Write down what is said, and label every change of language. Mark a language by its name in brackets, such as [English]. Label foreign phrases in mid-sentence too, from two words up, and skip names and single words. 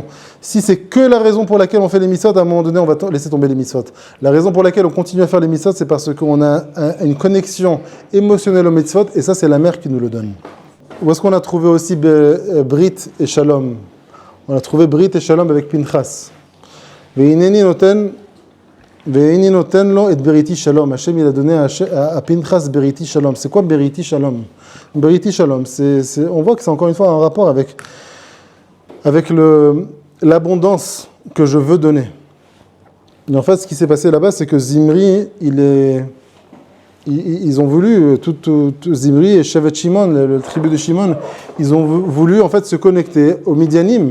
[French] Si c'est que la raison pour laquelle on fait les mitzvot, à un moment donné, on va laisser tomber les mitzvot. La raison pour laquelle on continue à faire les mitzvot, c'est parce qu'on a une connexion émotionnelle aux mitzvot, et ça, c'est la mère qui nous le donne. Où est-ce qu'on a trouvé aussi Brit et Shalom? On a trouvé Brit et Shalom avec Pinchas. [Hebrew] והנני נותן לו את בריתי שלום. [French] Hachem, il a donné à Pinchas [Hebrew] בריתי שלום. [French] C'est quoi [Hebrew] בריתי שלום? בריתי שלום, [French] on voit que c'est encore une fois un rapport avec l'abondance que je veux donner. Et en fait, ce qui s'est passé là-bas, c'est que Zimri, ils ont voulu, Zimri et [Hebrew] שבט שמעון, [French] le tribu de Shimon, ils ont voulu en fait se connecter au Midianim.